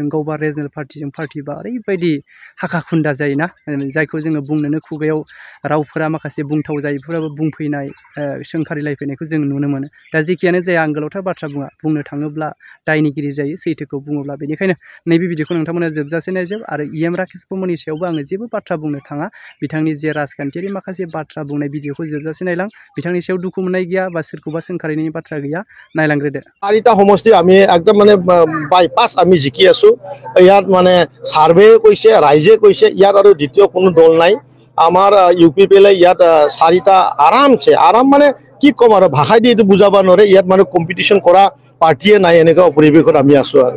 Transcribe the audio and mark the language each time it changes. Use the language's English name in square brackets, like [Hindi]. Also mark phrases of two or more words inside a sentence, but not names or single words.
[Bodo] गाव बा रिजनेल पार्टिजों पार्टि बा ओरैबायदि हाखा खुन्दा जायोना जायखौ जोङो बुंनोनो खुगायाव रावफोरा माखासे बुंथाव जायैफोराबो बुंफैनाय सोंखारिलायफैनायखौ जों नुनो मोनो दा जेखियानो जाया आं गोलावथार बाथ्रा बुंनो थाङोब्ला दायनिगिरि जायो सैथोखौ बुङोब्ला बेनिखायनो नैबे भिडिअखौ नोंथांमोना जोबजासे नायजोब आरो EM राकेश ब्रह्मनि सायावबो आङो जेबो बाथ्रा बुंनो थाङा बिथांनि जे राजखान्थियारि माखासे बाथ्रा बुंनाय भिडिअखौ जोबजासे नायलां बिथांनि सायाव दुखु मोननाय गैया बा सोरखौबा सोंखारिनायनि बाथ्रा गैया नायलांग्रोदो [Assamese] 4টা সমষ্টি আমি একদম মানে বাইপাছ আমি জিকি আছো ইয়াত মানে সাৰ্ভে কৈছে ৰাইজে কৈছে ইয়াত আৰু দ্বিতীয় কোনো দল নাই আমাৰ UPPলে ইয়াত 4টা আৰাম মানে কি কম আৰু ভাষাই দি এইটো বুজাব নোৱাৰে ইয়াত মানে কম্পিটিশ্যন কৰা পাৰ্টিয়ে নাই এনেকুৱা পৰিৱেশত আমি আছো আৰু